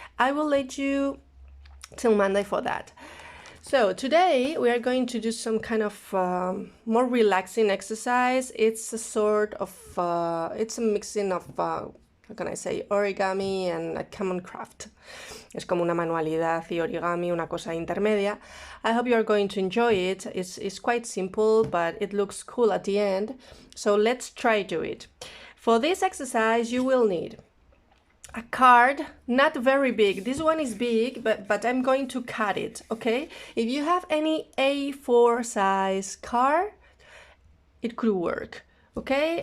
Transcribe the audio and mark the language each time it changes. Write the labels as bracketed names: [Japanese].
[English] I will let you till Monday for that. So today we are going to do some kind of more relaxing exercise. It's a sort of, it's a mixing of, how can I say, origami and a common craft. [Spanish] Es como una manualidad y origami, una cosa intermedia. [English] I hope you are going to enjoy it. It's quite simple, but it looks cool at the end. So let's try to it. For this exercise, you will need a card, not very big. This one is big, but I'm going to cut it, okay? If you have any A4 size card, it could work, okay?